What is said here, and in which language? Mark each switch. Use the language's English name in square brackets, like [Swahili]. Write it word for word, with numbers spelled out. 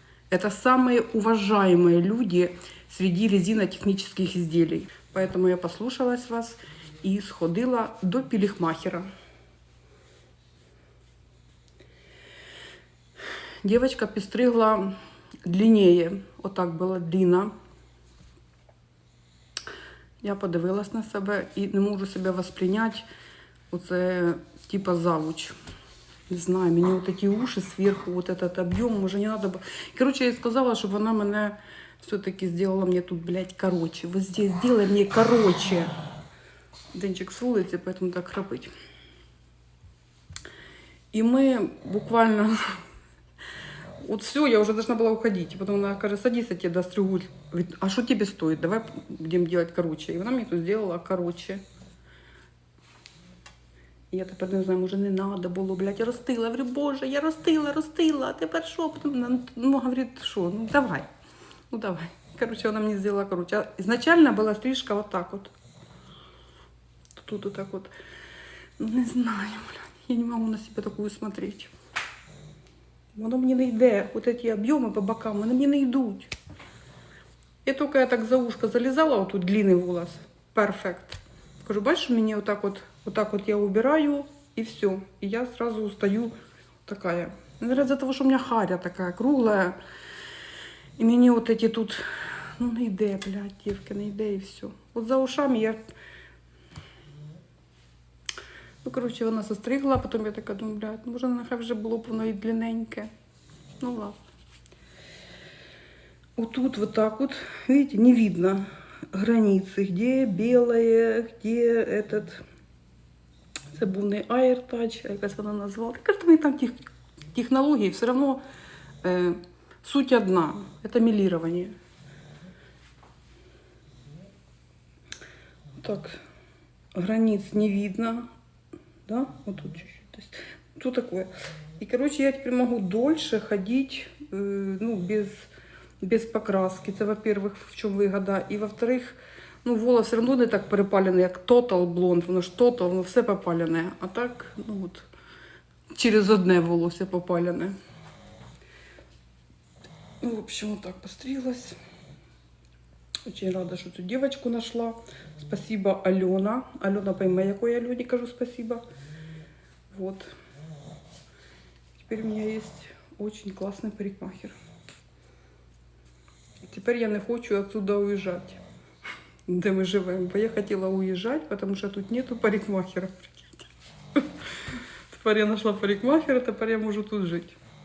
[Russian] Это самые уважаемые люди среди резинотехнических изделий. Поэтому я послушалась вас и сходила до парикмахера. Девочка постригла длиннее, [Ukrainian] отак була длина. Я подивилась на себе і не можу себе восприйняти. Оце типа завуч. Не знаю, мені отакі уші зверху, от этот об'єм, може не надо. Короче, я їй сказала, щоб вона мене все-таки зробила мені тут, блядь, короче. [Russian] Вот здесь сделай мне короче. [Ukrainian] Денчик з вулиці, поэтому так храпить. І ми буквально... [Russian] Вот все, я уже должна была уходить. И потом она говорит: садись, я тебе достригу. Говорит: а что тебе стоит? Давай будем делать короче. И она мне тут сделала короче. [Ukrainian] И я тепер не знаю, може не надо було, блядь, я ростила. Я говорю: боже, я ростила, ростила, а тепер що? [Russian] Потом, ну, говорит, що, ну давай, ну давай. Короче, она мне сделала короче. А изначально была стрижка вот так вот. Тут вот так вот. Ну, не знаю, блядь, я не могу на себя такую смотреть. [Ukrainian] Воно мені не йде, от ці об'єми по бокам, вони мені не йдуть. Я тільки я так за ушко залізала, отут длинний волос, перфект. Кажу: бачиш, мені отак от, отак от я убираю, і все. І я сразу стаю така. Наверное, за того, що у мене харя така кругла, і мені от ці тут, ну не йде, блядь, дівки, не йде, і все. От за ушами я... Ну, коротше, вона застригла, потім я така думаю: блядь, може, нехай вже було б воно і длинненьке. [Russian] Ну, ладно. Отут вот так вот, видите, не видно границы, где белое, где этот... [Ukrainian] Це був не AirTouch, якась вона назвала. Так, кажуть, мені там тех... технології, все одно э, суть одна. Це мілірування. [Russian] Так, границ не видно. Да, вот тут чуть-чуть, то есть, что такое. И, короче, я теперь могу дольше ходить, э, ну, без, без покраски. Это, во-первых, в чем выгода. И, во-вторых, ну, волос все равно не так перепаленный, как Total Blonde, [Ukrainian] воно ж Total, воно все попаленное. [Russian] А так, ну, вот, через одне волосся попаленное. Ну, в общем, вот так постриглась. Очень рада, [Ukrainian] що цю дівчинку знайшла. Спасибо, Альона. Альона пойме, якої Альоні кажу спасибо. [Russian] Вот. Теперь у меня есть очень классный парикмахер. Теперь я не хочу отсюда уезжать, где мы живем. Бо я хотела уезжать, потому что тут нету парикмахера. Теперь я нашла парикмахера, теперь я можу тут жить.